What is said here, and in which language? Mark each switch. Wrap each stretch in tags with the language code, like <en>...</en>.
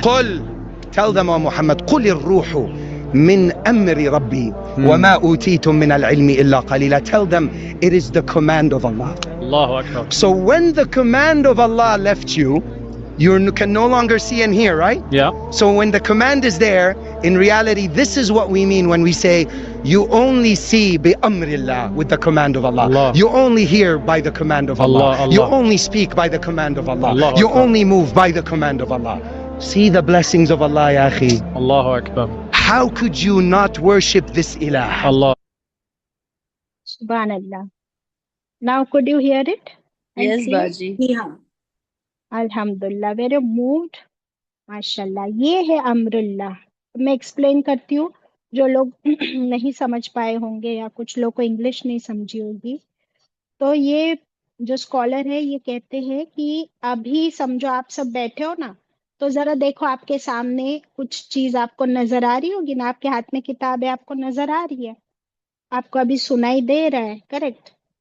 <ar>قُل,</ar> <en>tell them, O Muhammad,</en> <ar>قُلِ الرُّوحُ من أمر ربي وما أوتيتم من العلم إلا قليلا.</ar> <en>Tell them it is the command of Allah.</en> <ar>Allahu Akbar.</ar> <en>So when the command of Allah left you, you can no longer see and hear, right? Yeah. So when the command is there, in reality, this is what we mean when we say you only see</en> <ar>bi amrillah,</ar> <en>with the command of Allah. Allah. You only hear by the command of Allah. Allah, You Allah. only speak by the command of Allah.</en> <ar>Allahu</ar> <en>You</en> <ar>Akbar.</ar> <en>only move by the command of Allah. See the blessings of Allah,</en> <ar>ya akhi. Allahu Akbar.</ar> <en>How could you not worship this ilah? Allah. Subhanallah. Now could you hear it? And Yes, see? Baji. Yeah. Alhamdulillah, very moved.</en> <hi>माशाल्लाह, ये है अमरुल्लाह. मैं explain करती हूँ, जो लोग नहीं समझ पाए होंगे या कुछ लोग को इंग्लिश नहीं समझी होगी. तो ये जो स्कॉलर है ये कहते हैं कि अभी समझो आप सब बैठे हो ना, तो जरा देखो आपके सामने कुछ चीज आपको नजर आ रही होगी ना, आपके हाथ में किताब है, आपको नजर आ रही है, आपको अभी सुनाई दे रहा है, करेक्ट.</hi>